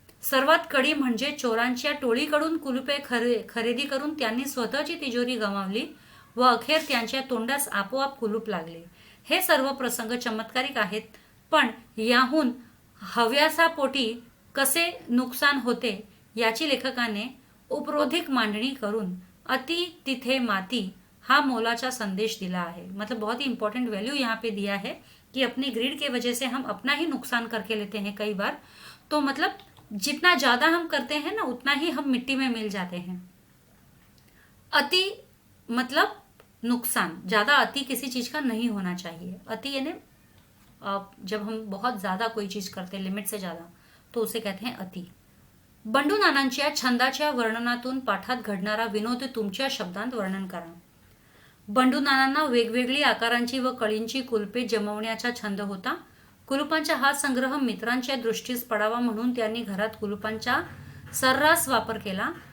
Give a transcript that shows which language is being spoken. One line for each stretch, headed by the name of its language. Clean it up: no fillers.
Marathi: सर्वात कडी म्हणजे चोरांच्या टोळीकडून कुलपे खरेदी करून त्यांनी स्वतःची तिजोरी गमावली व अखेर त्यांच्या तोंडास आपोआप कुलूप लागले. हे सर्व प्रसंग चमत्कारिक आहेत, पण याहून हव्यासापोटी कसे नुकसान होते याची लेखकाने उपरोधिक मांडणी करून अति तिथे माती हा मोलाचा संदेश दिला है.
Hindi: मतलब बहुत ही इंपॉर्टेंट वैल्यू यहाँ पे दिया है कि अपनी ग्रीड के वजह से हम अपना ही नुकसान करके लेते हैं कई बार. तो मतलब जितना ज्यादा हम करते हैं ना उतना ही हम मिट्टी में मिल जाते हैं. अति मतलब नुकसान, ज्यादा अति किसी चीज का नहीं होना चाहिए. अति यानी जब हम बहुत ज्यादा कोई चीज करते हैं लिमिट से ज्यादा तो उसे कहते हैं अति.
Marathi: बंडू नानांच्या छंदाच्या वर्णनातून पाठात घडणारा विनोद तुमच्या शब्दांत वर्णन करा. बंडू नानांना वेगवेगळी आकारांची व कळींची कुलपे जमवण्याचा छंद होता. कुलुपांचा हा संग्रह मित्रांच्या दृष्टीस पडावा म्हणून त्यांनी घरात कुलुपांचा सर्रास वापर केला.